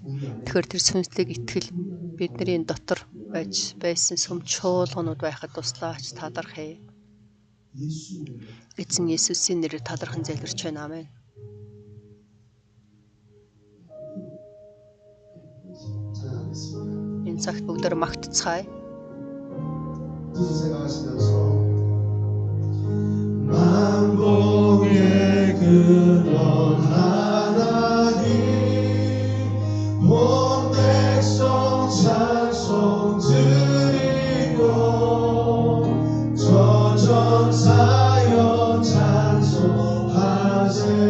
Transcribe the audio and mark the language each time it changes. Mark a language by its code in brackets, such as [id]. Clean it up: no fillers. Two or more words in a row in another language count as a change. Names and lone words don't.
[mn] Тэгэхээр тэр сүнслэг итгэл бидний дотор байсан сүм чуулганууд байхад туслаач, талархъя. Эзэн Есүсийн нэрээр талархан залбирч байна. Амен. Энэ цагт бүгдээр магтцгаая. [ko] 만복의 근원 하나님 온 백성 찬송 드리고 저전사여 찬송하세